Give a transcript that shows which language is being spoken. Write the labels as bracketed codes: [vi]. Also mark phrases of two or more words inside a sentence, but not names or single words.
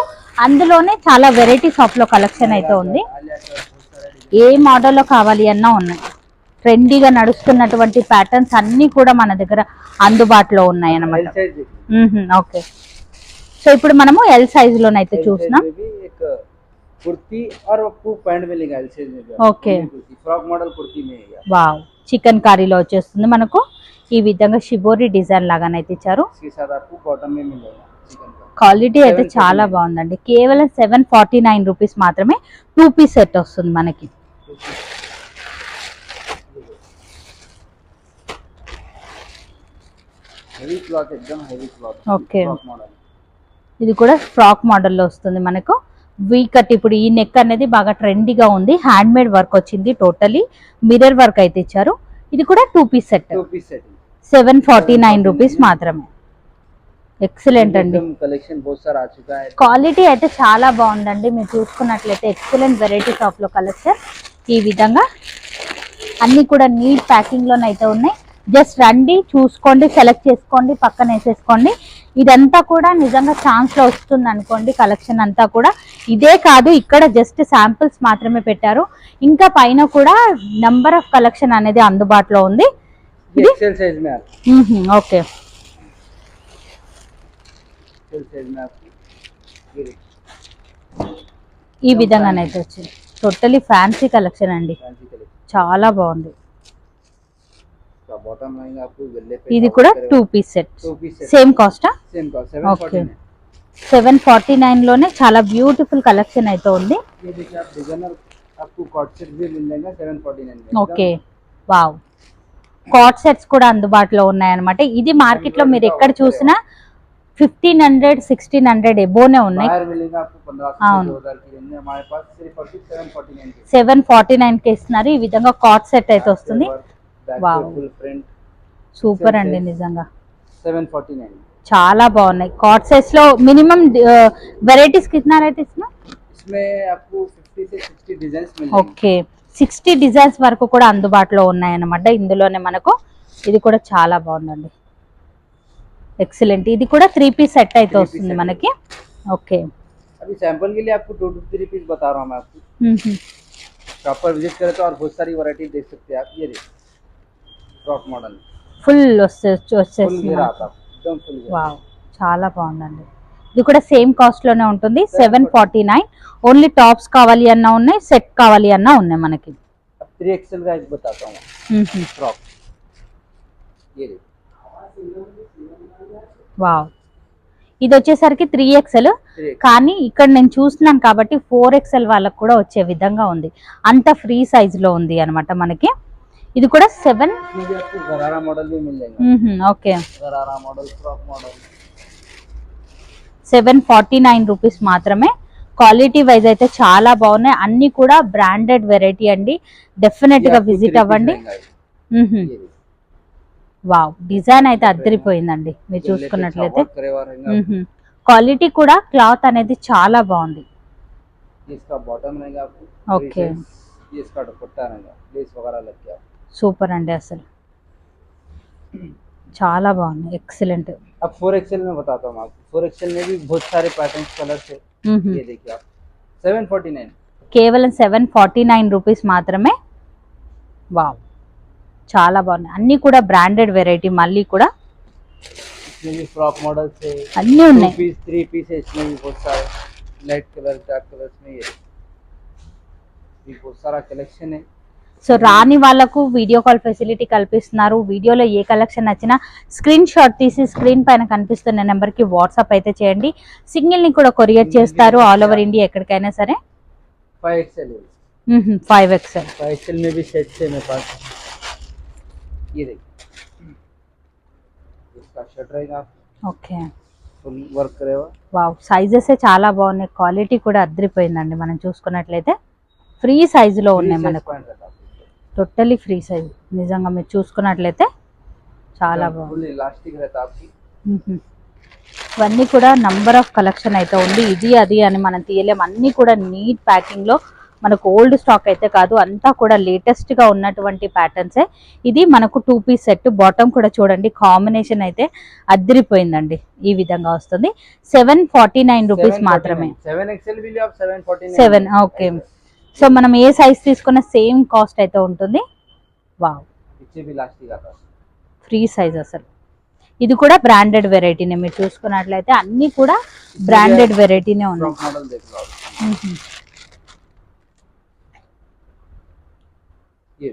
[te] అందులోనే చాలా [en] varieties of [te] లో కలెక్షన్ అయితే ఉంది. ఏ మోడల్లో కావాలి అన్నా ఉన్నాయి. ట్రెండీగా నడుస్తున్నటువంటి ప్యాటర్న్స్ అన్ని కూడా మన దగ్గర అందుబాటులో ఉన్నాయి అన్నమాట. [en] okay, so [te] ఇప్పుడు మనము [en] L size [te] లోనైతే చూస్తున్నాం. [hi] कुर्ती और आपको पैंट मिलेगा [en] L size [hi] में. [te] ఓకే, [en] frock model [hi] कुर्ती में है. [te] వావ్, చికెన్ కర్రీలో వచ్చేస్తుంది మనకు. ఈ విధంగా షిబోరి డిజైన్ లాగానైతే ఇచ్చారు. [hi] इसके साथ आपको बॉटम में मिलेगा चिकन का. [te] క్వాలిటీ అయితే చాలా బాగుందండి. కేవలం 749 రూపీస్ మాత్రమే 2 [en] piece set [te] వస్తుంది మనకి. [en] heavy cloth, एकदम heavy cloth. [te] ఓకే, [en] frock model. [te] ఇది కూడా [en] frock model [te] వస్తుంది మనకు. [en] V cut. [te] ఇప్పుడు ఈ నెక్ అనేది బాగా ట్రెండీగా ఉంది, [en] hand made work [te] వచ్చింది, [en] totally mirror work [te] అయితే ఇచ్చారు. ఇది కూడా 2 [en] piece set. 2 piece set [te] 749 రూపీస్ మాత్రమే. ఎక్సలెంట్ అండి. [hi] एकदम कलेक्शन बहुत सारा आ चुका है. [te] క్వాలిటీ అయితే చాలా బాగుందండి. మీరు చూసుకున్నట్లయితే [en] excellent varieties of [te] లో కలెక్షన్. ఈ విధంగా అన్ని కూడా [en] neat packing [te] లోనైతే ఉన్నాయి. జస్ట్ రండి, చూసుకోండి, సెలెక్ట్ చేసుకోండి, పక్కన వేసేసుకోండి. ఇదంతా కూడా నిజంగా ఛాన్స్ లో వస్తుంది అనుకోండి. కలెక్షన్ అంతా కూడా ఇదే కాదు, ఇక్కడ [en] just samples [te] మాత్రమే పెట్టారు. ఇంకా పైన కూడా [en] number of collection [te] అనేది అందుబాటులో ఉంది. [hi] ये [en] XL size [hi] में आता [te] ఓకే, [hi] है. [en] XL size [hi] में आपको ये देखिए, [te] ఈ విధంగానైతే వచ్చింది. [en] totally fancy collection [te] అండి, [en] fancy collection. [te] చాలా బాగుంది. [hi] तो [en] bottom line [hi] आपको गले पे [te] ఇది కూడా 2 [en] piece set. 2 piece set same cost? [hi] सेम का [te] ఓకే, 749. 749 లోనే చాలా [en] beautiful collection [te] అయితే ఉంది. [hi] ये देखिए आप डिजाइनर आपको [en] co-ord set [hi] भी मिल जाएगा 749 में। [en] okay wow, co-ord sets [te] కూడా అందుబాటులో ఉన్నాయన్నమాట. ఇది మార్కెట్ లో మీరు ఎక్కడ చూసినా 1500 1600 ఎబోనే ఉన్నాయి. [hi] बाहर मिलेगा आपको 1500 से 2000 की रेंज में, हमारे पास सिर्फ और सिर्फ 749 के [te] 749 కి ఇస్తున్నారు. ఈ విధంగా [en] co-ord set [te] అయితే వస్తుంది. వావ్, [en] full print [te] సూపర్ అండి నిజంగా. 749 చాలా బాగున్నాయి. [en] co-ord sets [te] లో [en] minimum varieties [te] కిतना రేట్ ఇస్తున్నా? [hi] इसमें आपको 50 से 60 डिजाइन्स मिल जाएंगे। [te] ఓకే 60 డిజైన్స్ వరకు కూడా అందుబాటులో ఉన్నాయన్నమాట ఇందులోనే మనకు. ఇది కూడా చాలా బాగుందండి, ఎక్సలెంట్. ఇది కూడా 3 [en] piece set [te] అయితే వస్తుంది మనకి. ఓకే [hi] अभी सैंपल के लिए आपको 2 to 3 पीस बता रहा हूं मैं आपको। शॉप पर विजिट करें तो और बहुत सारी वैरायटी देख सकते हैं आप। ये देखिए [en] frock model [te] ఫుల్ [hi] फुल [te] వచ్చేస్తుంది. [hi] घेरा आता है, एकदम फुल घेरा। [te] వావ్, చాలా బాగుందండి. ఇది కూడా [en] same cost [te] లోనే ఉంటుంది 749. [en] only tops [te] కావాలి అన్నా ఉన్నాయి, సెట్ కావాలి అన్నా ఉన్నాయి మనకి. [hi] अब 3XL का एक बताता हूं फ्रॉक। ये देखिए [te] వావ్, ఇది వచ్చేసరికి 3XL, కానీ ఇక్కడ నేను చూస్తున్నాను కాబట్టి 4XL వాళ్ళకి కూడా వచ్చే విధంగా ఉంది. అంత [en] free size [te] లో ఉంది అన్నమాట మనకి. ఇది కూడా 7 [hi] इसमें भी आपको गरारा मॉडल भी मिल जाएगा। [te] ఓకే [en] गरारा मॉडल, frock model [te] 749 రూపీస్ మాత్రమే. [en] quality wise [te] అయితే చాలా బాగున్నాయి. అన్ని కూడా [en] branded variety [te] అండి. డెఫినెట్ గా విజిట్ అవ్వండి. వావ్, డిజైన్ అయితే అద్దరిపోయిందండి మీరు చూసుకున్నట్లయితే. క్వాలిటీ కూడా క్లాత్ అనేది చాలా బాగుంది. [hi] इसका बॉटम रहेगा आपको। [te] ఓకే [hi] ये इसका दुपट्टा रहेगा, लेस वगैरह लग गया। [te] సూపర్ అండి, అసలు చాలా బాగుంది, ఎక్సలెంట్. [hi] अब 4XL में बताता हूँ आपको। 4XL में भी बहुत सारे [en] patterns colors [hi] है। ये देखिए आप 749 [te] కేవలం 749 రూపీస్ మాత్రమే. వావ్, చాలా బాగున్నాయి. అన్ని కూడా [en] branded variety. [te] మళ్ళీ కూడా [hi] इसमें भी [en] frock models [hi] है, [te] అన్నీ 2 ఉన్నాయి. [hi] पीस 3 पीस है। इसमें भी बहुत सारे [en] light color, dark colors [hi] में ये भी बहुत सारा कलेक्शन है। [te] సో రాని వాళ్ళకు [en] video call facility [te] కల్పిస్తున్నారు. వీడియోలో ఏ కలెక్షన్ నచ్చినా [en] screen shot [te] తీసి స్క్రీన్ పైన కనిపిస్తున్న నెంబర్కి వాట్సాప్ అయితే చేయండి. సింగిల్ ని కూడా కొరియర్ చేస్తారు [en] all over India [te] ఎక్కడికైనా సరే. [hi] 5XL है। 5XL 5XL में भी सेट्स है मेरे पास। ये देखिए इसका शर्ट रहेगा, [te] ఓకే [en] full work [hi] करेगा। [te] వావ్, సైజెస్ చాలా బాగున్నాయి. క్వాలిటీ కూడా అద్దరిపోయిందండి. మనం చూసుకున్నట్లయితే [en] free size [te] ఉన్నాయి మనకు. [en] totally free size. [te] నిజంగా మీరు చూసుకున్నట్లయితే చాలా బాగుంది. [en] full elastic [hi] रहता है आपकी। [te] ఇవన్నీ కూడా [en] number of collection [te] అయితే ఉంది. ఇది అది అని మనం తీయలేం. అన్నీ కూడా [en] neat packing [te] లో మనకు. [en] old stock [te] అయితే కాదు, అంతా కూడా లేటెస్ట్ గా ఉన్నటువంటి ప్యాటర్న్సే. ఇది మనకు 2 [en] piece set. [te] బాటమ్ కూడా చూడండి, కాంబినేషన్ అయితే అద్దరిపోయిందండి. ఈ విధంగా వస్తుంది. 749 రూపీస్ మాత్రమే. [hi] 7XL भी लियो आप 749। [te] 7 ఓకే. సో మనం ఏ సైజ్ తీసుకున్న [en] same cost [te] అయితే ఉంటుంది. వావ్, [hi] पीछे भी इलास्टिक आता है। [en] free size [te] అసలు. ఇది కూడా [en] branded variety. [te] మీరు చూసుకున్నట్లయితే అన్ని కూడా [en] branded variety [te] ఉన్నాయి. [en] frock model [hi] देख लो आप। ये